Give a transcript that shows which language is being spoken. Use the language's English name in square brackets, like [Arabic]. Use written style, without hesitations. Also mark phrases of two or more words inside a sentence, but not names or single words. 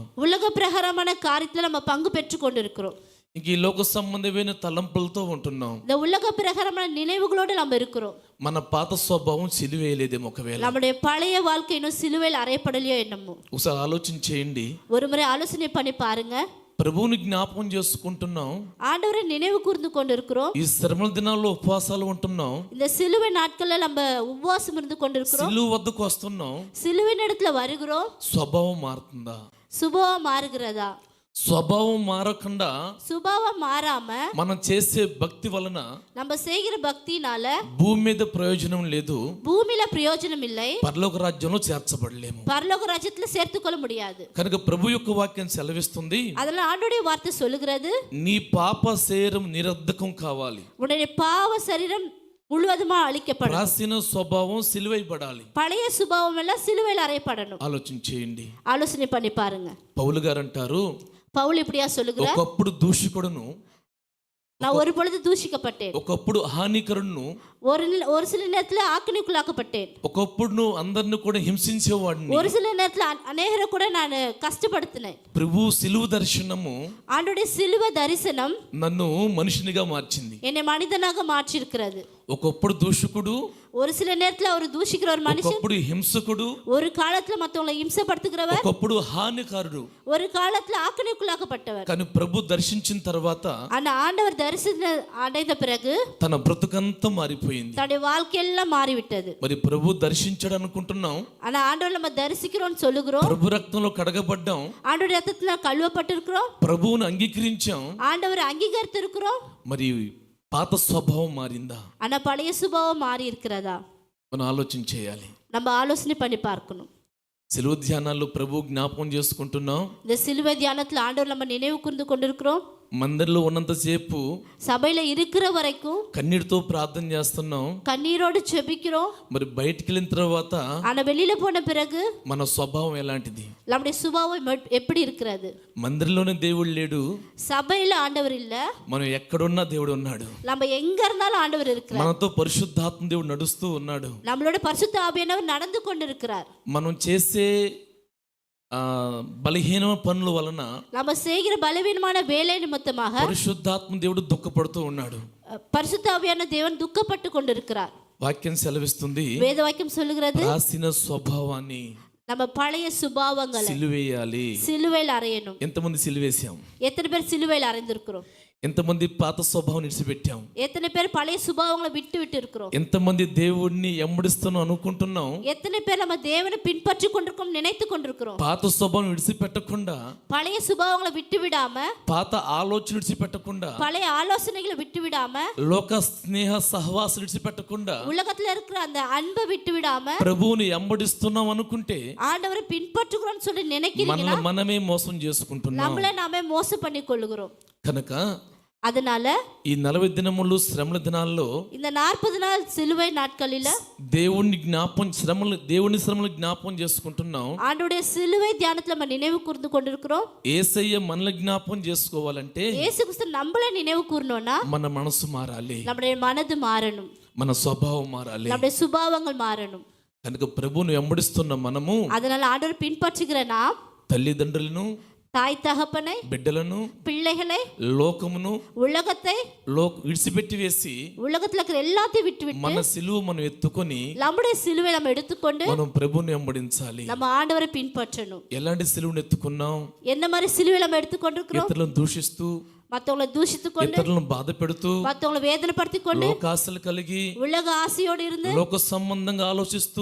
[Tamil] உலக பிரகாரமான காரியத்துல நம்ம பங்கு பெற்று கொண்டிருக்கிறோம். [Telugu] ఇంక ఈ లోక సంబంధమైన తలంపులతో ఉంటున్నాం. [Tamil] இந்த உலக பிரகாரமான நினைவுகளோடு நம்ம இருக்கிறோம். [Telugu] మన పాత స్వభావం సిలువేయలేదేమో ఒకవేళ. [Tamil] நம்முடைய பழைய வாழ்க்கை இன்னும் சிலுவையில் அறையப்படலையோ என்னமோ. [Telugu] ఒకసారి ఆలోచన చేయండి, [Tamil] ஒரு முறை ஆலோசனை பண்ணி பாருங்க. [Telugu] ప్రభువుని జ్ఞాపకం చేసుకుంటున్నాం, [Tamil] ஆண்டவரை நினைவு கூர்ந்து கொண்டிருக்கிறோம். [Telugu] ఈ శ్రమల దినాల్లో ఉపవాసాలు ఉంటున్నాం, [Tamil] இந்த சிலுவை நாட்கள்ல நம்ம உபவாசம் இருந்து கொண்டிருக்கிறோம், [Telugu] సిలువ వద్దకు వస్తున్నాం. [Tamil] சிலுவின் இடத்துல வருகிறோம். [Telugu] స్వభావం మారుతుందా? [Tamil] சுபாவம் மாறுகிறதா? [Telugu] స్వభావం మారకుండా [Tamil] சுபாவம் மாறாம [Telugu] మనం చేసే భక్తి వలన [Tamil] நம்ம செய்கிற பக்தினால [Telugu] భూమి మీద ప్రయోజనం లేదు, [Tamil] பூமியில பிரயோஜனம் இல்லை, [Telugu] పరలోక రాజ్యంలో చేర్చబడలేము. [Tamil] பரலோக ராஜ்யத்துல சேர்த்துக்கொள்ள முடியாது. [Telugu] కనుక ప్రభు యొక్క వాక్యం సెలవిస్తుంది, [Tamil] அதனால ஆண்டவருடைய வார்த்தை சொல்லுகிறது, [Telugu] నీ పాప శరీరం నిరర్ధకం కావాలి, [Tamil] உன்னுடைய பாவ சரீரம் முழுவதுமா அழிக்கப்படும், [Telugu] ప్రాచీన స్వభావం సిలువైబడాలి. [Tamil] பழைய சுபாவம் எல்லாம் சிலுவையில் அறையப்படணும். [Telugu] ఆలోచన చేయండి. [Tamil] ஆலோசனை பண்ணி பாருங்க. [Telugu] పౌలు గారు అంటారు, [Tamil] பவுல் இப்படியா சொல்லுகிறார், [Telugu] ఒకప్పుడు దూషికుడును, [Tamil] நான் ஒரு பொழுது தூஷிக்கப்பட்டேன், [Telugu] ఒకప్పుడు హానికరుడును, [Tamil] ஒரு சில நேரத்துல ஆக்கினைக்குள்ளாக்கப்பட்டேன், [Telugu] ఒకప్పుడు అందరిని కూడా హింసించేవాడిని. [Tamil] ஒரு சில நேரத்துல அநேகரை கூட நான் கஷ்டப்படுத்தினேன். [Telugu] ప్రభు సిలువ దర్శనము [Tamil] ஆண்டோடைய சிலுவை தரிசனம் [Telugu] నన్ను మనిషినిగా మార్చింది. [Tamil] என்னை மனிதனாக மாற்றிருக்கிறது. [Telugu] ఒకప్పుడు దూషకుడు, [Tamil] ஒரு சில நேரத்துல ஒரு தூஷிக்கிற ஒரு மனுஷன், [Telugu] ఒకప్పుడు హింసకుడు, [Tamil] ஒரு காலத்துல மத்தவங்களை இம்சப்படுத்துகிறவர், [Telugu] ఒకప్పుడు హానికారుడు. [Tamil] ஒரு காலத்துல ஆக்கினைக்குள்ளாக்கப்பட்டவர். [Telugu] కానీ ప్రభు దర్శించిన తర్వాత [Tamil] ஆனா ஆண்டவர் தரிசனம் அடைந்த பிறகு [Telugu] తన బ్రతుకంతా మారిపోయింది. [Tamil] தன்னுடைய வாழ்க்கையெல்லாம் மாறிவிட்டது. [Telugu] మరి ప్రభు దర్శించాడు అనుకుంటున్నాం, [Tamil] ஆனா ஆண்டவர் நம்ம தரிசிக்கிறோம்னு சொல்லுகிறோம், [Telugu] ప్రభు రక్తంలో కడగబడ్డాం, [Tamil] ஆண்டவர் ரத்தத்துல கழுவப்பட்டிருக்கிறோம், [Telugu] ప్రభువును అంగీకరించాం. [Tamil] ஆண்டவர் அங்கீகரித்து இருக்கிறோம். [Telugu] మరి పాత స్వభావం మారిందా? [Tamil] ஆனா பழைய சுபாவம் மாறி இருக்கிறதா? [Telugu] మనం ఆలోచన చేయాలి. [Tamil] நம்ம ஆலோசனை பண்ணி பார்க்கணும். [Telugu] సిలువ ధ్యానాల్లో ప్రభు జ్ఞాపకం చేసుకుంటున్నాం. [Tamil] இந்த சிலுவை தியானத்துல ஆண்டவர் நம்ம நினைவு கூர்ந்து கொண்டிருக்கிறோம். [Telugu] మందిరంలో ఉన్నంతసేపు [Tamil] சபையில இருக்கிற வரைக்கும் [Telugu] కన్నీటితో ప్రార్థన చేస్తున్నాం. [Tamil] கண்ணீரோடு செபிக்கிறோம். [Telugu] మరి బయటికి వెళ్ళిన తర్వాత [Tamil] ஆனா வெளியில போன பிறகு [Telugu] మన స్వభావం ఎలాంటిది? [Tamil] நம்முடைய சுபாவம் எப்படி இருக்கிறது? [Telugu] మందిరంలోనే దేవుడు లేడు, [Tamil] சபையில ஆண்டவர் இல்ல, [Telugu] మనం ఎక్కడున్నా దేవుడు ఉన్నాడు. [Tamil] நம்ம எங்க இருந்தாலும் ஆண்டவர் இருக்கிறார். [Telugu] మనతో పరిశుద్ధాత్మ దేవుడు నడుస్తూ ఉన్నాడు. [Tamil] நம்மளோட பரிசுத்த ஆவியானவர் நடந்து கொண்டிருக்கிறார். [Telugu] మనం చేసే బలహీన పనుల వలన [Tamil] நம்ம செய்கிற பலவீனமான வேலை நிமித்தமாக [Telugu] పరిశుద్ధాత్మ దేవుడు దుఃఖపడుతూ ఉన్నాడు. [Tamil] பரிசுத்த ஆவியான தேவன் துக்கப்பட்டு கொண்டிருக்கிறார். [Telugu] వాక్యం సెలవిస్తుంది, [Tamil] வேத வாக்கியம் சொல்லுகிறது, [Telugu] ప్రాచీన స్వభావాన్ని [Tamil] நம்ம பழைய சுபாவங்களை [Telugu] సిలువేయాలి. [Tamil] சிலுவையில் அறையணும். [Telugu] ఎంతమంది సిలువేశాం? [Tamil] எத்தனை பேர் சிலுவையில் அறைந்திருக்கிறோம்? [Telugu] ఎంతమంది పాత స్వభావం విడిచిపెట్టాం? [Tamil] எத்தனை பேர் பழைய சுபாவங்களை விட்டு இருக்கிறோம்? [Telugu] ఎంతమంది దేవుడిని ఎంబడిస్తాను అనుకుంటున్నాం? [Tamil] எத்தனை பேர் நம்ம தேவனை பின்பற்றி கொண்டிருக்கோம், நினைத்து கொண்டிருக்கிறோம்? [Telugu] పాత స్వభావం విడిచిపెట్టకుండా, [Tamil] பழைய சுபாவங்களை விட்டு விடாம, [Telugu] పాత ఆలోచన విడిచిపెట్టకుండా, [Tamil] பழைய ஆலோசனைகளை விட்டு விடாம, [Telugu] లోక స్నేహ సహవాసం విడిచిపెట్టకుండా, [Tamil] உலகத்துல இருக்கிற அந்த அன்பை விட்டு விடாம [Telugu] ప్రభువుని ఎంబడిస్తున్నాం అనుకుంటే [Tamil] ஆண்டவரை பின்பற்றுகிறோம்னு சொல்லி நினைக்கிறீங்கன்னா [Telugu] మనమే మోసం చేసుకుంటున్నాం. [Tamil] நம்மளே நாமே மோசம் பண்ணி கொள்ளுகிறோம். [Telugu] కనుక [Tamil] அதனால [Telugu] ఈ 40 దినములు శ్రమల దినాల్లో [Tamil] இந்த 40 நாள் சிலுவை நாட்களில [Telugu] దేవుని శ్రమలు జ్ఞాపకం చేసుకుంటున్నాం. [Tamil] ஆண்டவருடைய சிலுவை தியானத்துல நம்ம நினைவு கூர்ந்து கொண்டிருக்கிறோம். [Telugu] యేసయ్య మనల్ని జ్ఞాపకం చేసుకోవాలంటే [Tamil] இயேசு கிறிஸ்து நம்மள நினைவு கூர்றோம்னா [Telugu] మన మనసు మారాలి, [Tamil] நம்முடைய மனது மாறணும், [Telugu] మన స్వభావం మారాలి. [Tamil] நம்முடைய சுபாவங்கள் மாறணும். [Telugu] కనుక ప్రభువును వెంబడిస్తున్న మనము, [Tamil] அதனால ஆண்டவர் பின்பற்றுகிற நாம் [Telugu] తల్లిదండ్రులను, [Tamil] தாய் தகப்பனை, [Telugu] బిడ్డలను, [Tamil] பிள்ளைகளை, [Telugu] లోకమును [Tamil] உலகத்தை [Telugu] విడిచిపెట్టి వేసి [Tamil] உலகத்துல இருக்கிற எல்லாத்தையும் விட்டு [Telugu] మన సిలువ మనం ఎత్తుకొని [Tamil] நம்முடைய சிலுவை நம்ம எடுத்துக்கொண்டு [Telugu] మనం ప్రభువుని వెంబడించాలి. [Tamil] நம்ம ஆண்டவரை பின்பற்றணும். [Telugu] ఎలాంటి సిలువను ఎత్తుకున్నాం? [Tamil] எந்த மாதிரி சிலுவை நம்ம எடுத்துக்கொண்டிருக்கிறோம்? [Telugu] ఇతరులను దూషిస్తూ, [Tamil] மத்தவங்களை தூஷித்து கொண்டு [Telugu] ఇతరులను బాధ పెడుతూ [Tamil] மத்தவங்களை வேதனைப்படுத்திக் கொண்டு [Telugu] లోకాశలు కలిగి [Tamil] உலக ஆசையோடு இருந்து [Telugu] లోక సంబంధంగా ఆలోచిస్తూ